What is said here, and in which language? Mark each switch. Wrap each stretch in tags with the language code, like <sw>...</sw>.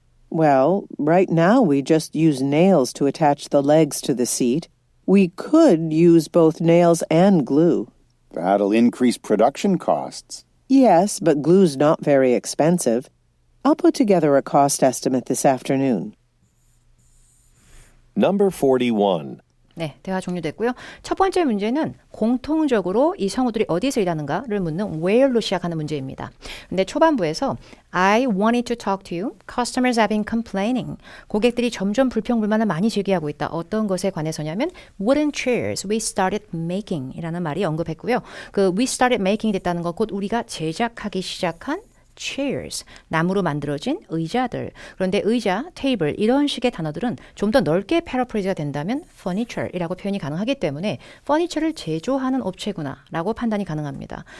<en>Well, right now we just use nails to attach the legs to the seat. We could use both nails and glue. That'll increase production costs. Yes, but glue's not very expensive. I'll put together a cost estimate this afternoon. Number 41.</en> <ko>네, 대화 종료됐고요. 첫 번째 문제는 공통적으로 이 성우들이 어디서 일하는가를 묻는 where로 시작하는 문제입니다. 근데 초반부에서</ko> <en>I wanted to talk to you. Customers have been complaining.</en> <ko>고객들이 점점 불평불만을 많이 제기하고 있다. 어떤 것에 관해서냐면</ko> <en>wooden chairs we started making</en> <ko>이라는 말이 언급했고요. 그</ko> <en>we started making</en> <ko>됐다는 것 곧 우리가 제작하기 시작한 chairs, 나무로 만들어진 의자들. 그런데 의자, 테이블 이런 식의 단어들은 좀 더 넓게 패러프레이즈가 된다면 furniture이라고 표현이 가능하기 때문에 furniture를 제조하는 업체구나 라고 판단이 가능합니다.</ko>